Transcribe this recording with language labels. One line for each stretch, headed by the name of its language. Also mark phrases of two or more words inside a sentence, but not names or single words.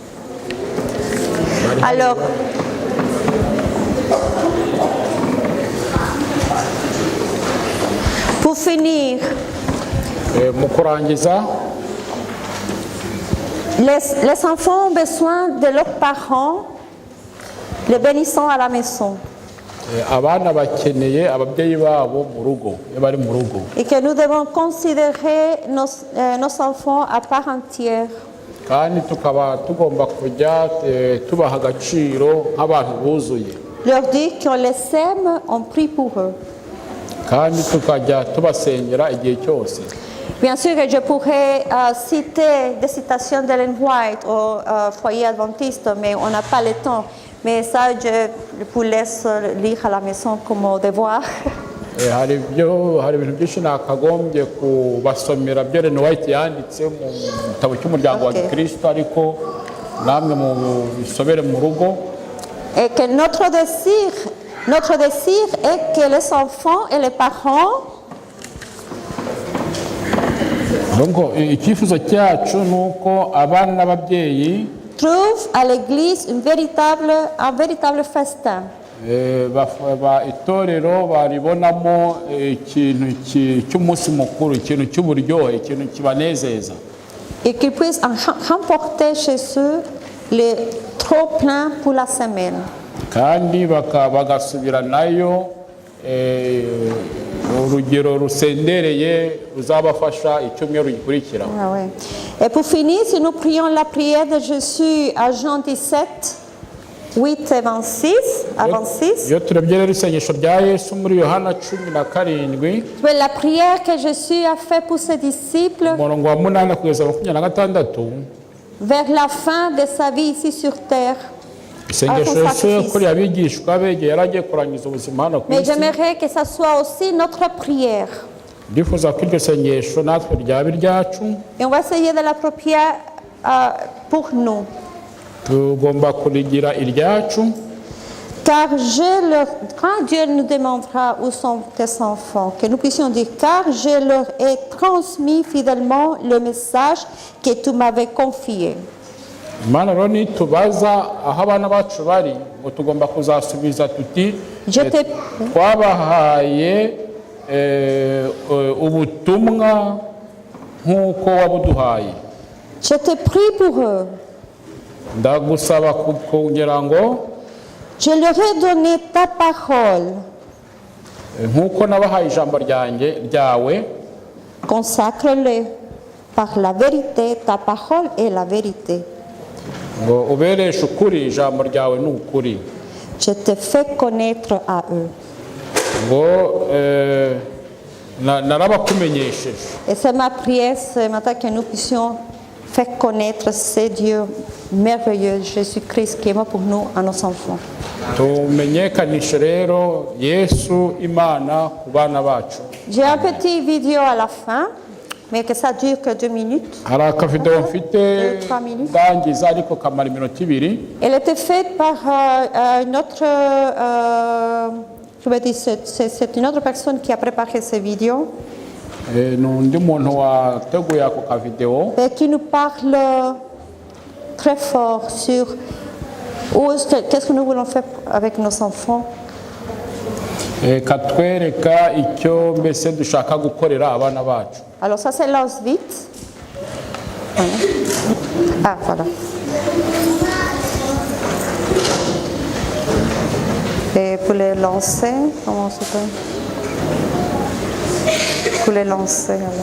French: Alors, pour finir,
Kinyarwanda: Mu kurangiza
French: les enfants ont besoin de leurs parents, les bénissant à la maison.
Kinyarwanda: abana bakeneye ababyeyi babo mu rugo iyo bari mu rugo,
French: Et que nous devons considérer nos enfants à part entière.
Kinyarwanda: kandi tukaba tugomba kujya tubaha agaciro nk'abantu buzuye,
French: Leur dire qu'on les aime, on prie pour eux.
Kinyarwanda: kandi tukajya tubasengera igihe cyose.
French: Bien sûr que je pourrais citer des citations d'Ellen White au foyer adventiste, mais on n'a pas le temps. Mais ça, je vous laisse lire à la maison comme devoir.
Kinyarwanda: Hari ibintu byinshi nakagombye kubasomera byo Ellen White yanditse mu gitabo cy'umuryango wa Okay. Gikristo, ariko namwe mu bisobere mu rugo.
French: Et que notre désir est que les enfants et les parents
Kinyarwanda: Donc icyifuzo cyacu ni uko abana n'ababyeyi
French: trouvent à l'église un véritable festin.
Kinyarwanda: Itorero baribonamo ikintu cy'umunsi mukuru, ikintu cy'uburyohe, ikintu kibanezeza,
French: Et qu'ils puissent remporter chez eux les trop pleins pour la semaine.
Kinyarwanda: kandi bagasubira nayo urugero rusendereye ruzabafasha icyumweru gikurikira.
French: Ah ouais. Et pour finir, si nous prions la prière de Jésus à Jean 17, 8 et 26, à 26,
Kinyarwanda: Iyo turebye rero isengesho rya Yesu muri Yohana 17
French: c'est la prière que Jésus a faite pour ses disciples
Kinyarwanda: umurongo wa 8 kugeza 26,
French: vers la fin de sa vie ici sur terre.
Kinyarwanda: isengesho Yesu yakoreye abigishwa be igihe yari agiye kurangiza ubuzima hano ku
French: Mais
Kinyarwanda: isi.
French: j'aimerais que ça soit aussi notre prière.
Kinyarwanda: Ndifuza ko iryo sengesho natwe ryaba iryacu,
French: Et on va essayer de l'approprier pour nous.
Kinyarwanda: tugomba kurigira iryacu,
French: Car quand Dieu nous demandera où sont tes enfants, que nous puissions dire, car je leur ai transmis fidèlement le message que tu m'avais confié.
Kinyarwanda: Imana rero nitubaza aho abana bacu bari ngo tugomba kuzasubiza tuti twabahaye ubutumwa nk'uko wabuduhaye.
French: Je te prie pour eux.
Kinyarwanda: Ndagusaba kugira ngo
French: Je leur ai donné ta parole.
Kinyarwanda: nk'uko nabahaye ijambo ryawe,
French: Consacre-les par la vérité. Ta parole est la vérité.
Kinyarwanda: ngo ubereshe ukuri, ijambo ryawe ni ukuri.
French: Je te fais connaître à eux.
Kinyarwanda: ngo narabakumenyesheje.
French: Et c'est ma prière ce matin que nous puissions faire connaître ce Dieu merveilleux, Jésus-Christ, qui est mort pour nous, à nos enfants.
Kinyarwanda: tumenyekanishe rero Yesu Imana ku bana bacu.
French: J'ai un petit vidéo à la fin, mais que ça dure que 2 minutes.
Kinyarwanda: Hari akavideo mfite
French: 3 minutes.
Kinyarwanda: ndangiza ariko kamara iminota 2.
French: Elle était faite par une autre, je vais dire, c'est une autre personne qui a préparé ces vidéos.
Kinyarwanda: n'undi muntu wateguye ako kavideo
French: et qui nous parle très fort sur qu'est-ce que nous voulons faire avec nos enfants.
Kinyarwanda: katwereka icyo mbese dushaka gukorera abana bacu.
French: Alors ça c'est l'Auschwitz. Ah voilà. Et pour les lancer, comment ça s'appelle? Pour les lancer alors.